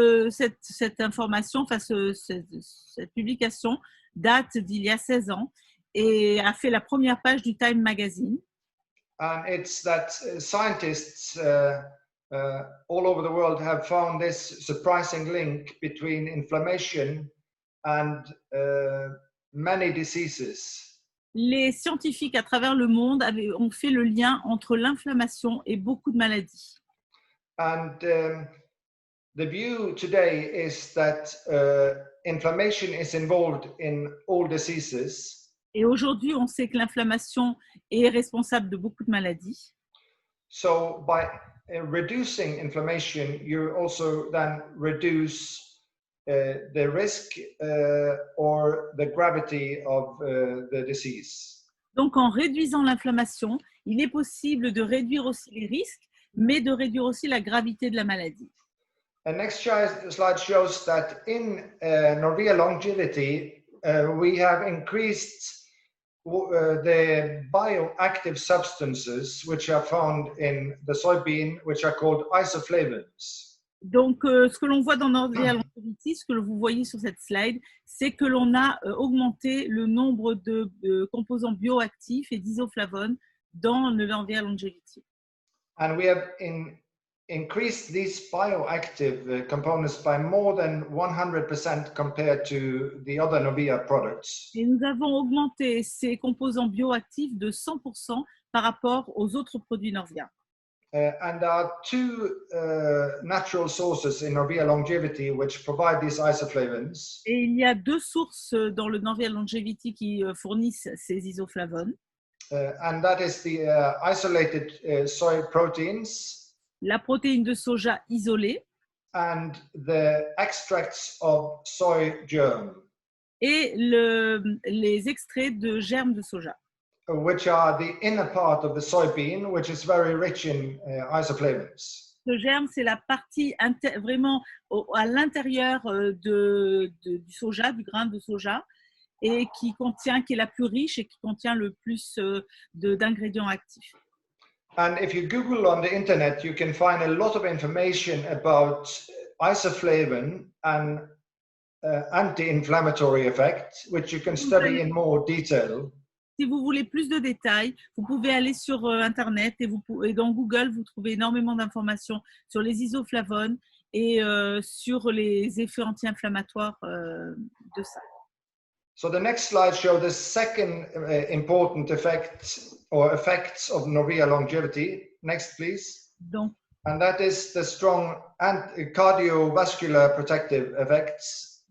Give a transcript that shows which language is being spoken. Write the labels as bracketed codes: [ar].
[fr] Cette information, cette publication date d'il y a 16 ans et a fait la première page du Time magazine. [en] And it's that scientists all over the world have found this surprising link between inflammation and many diseases. [fr] Les scientifiques à travers le monde ont fait le lien entre l'inflammation et beaucoup de maladies. [en] And the view today is that inflammation is involved in all diseases. [fr] Et aujourd'hui, on sait que l'inflammation est responsable de beaucoup de maladies. [en] So by reducing inflammation, you also then reduce the risk or the gravity of the disease. [fr] Donc, en réduisant l'inflammation, il est possible de réduire aussi les risques, mais de réduire aussi la gravité de la maladie. [en] The next slide shows that in Norvia Longevity, we have increased the bioactive substances which are found in the soybean, which are called isoflavones. [fr] Donc, ce que l'on voit dans Norvia Longevity, ce que vous voyez sur cette slide, c'est que l'on a augmenté le nombre de composants bioactifs et d'isoflavones dans le Norvia Longevity. [en] And we have increased these bioactive components by more than 100% compared to the other Norvia products. [fr] Et nous avons augmenté ces composants bioactifs de 100% par rapport aux autres produits Norvia. [en] And there are two natural sources in Norvia Longevity which provide these isoflavones. [fr] Et il y a deux sources dans le Norvia Longevity qui fournissent ces isoflavones. [en] And that is the isolated soy proteins. [fr] La protéine de soja isolée [en] and the extracts of soy germ, [fr] et les extraits de germes de soja, [en] which are the inner part of the soybean, which is very rich in isoflavones. [fr] Ce germe, c'est la partie vraiment à l'intérieur du soja, du grain de soja, et qui est la plus riche et qui contient le plus d'ingrédients actifs. [en] And if you Google on the internet, you can find a lot of information about isoflavone and anti-inflammatory effect, which you can study in more detail. [fr] Si vous voulez plus de détails, vous pouvez aller sur Internet et dans Google, vous trouvez énormément d'informations sur les isoflavones et sur les effets anti-inflammatoires de ça. [en] So the next slide shows the second important effect or effects of Norvia longevity. Next, please. [fr] Donc, [en] And that is the strong cardiovascular protective effects.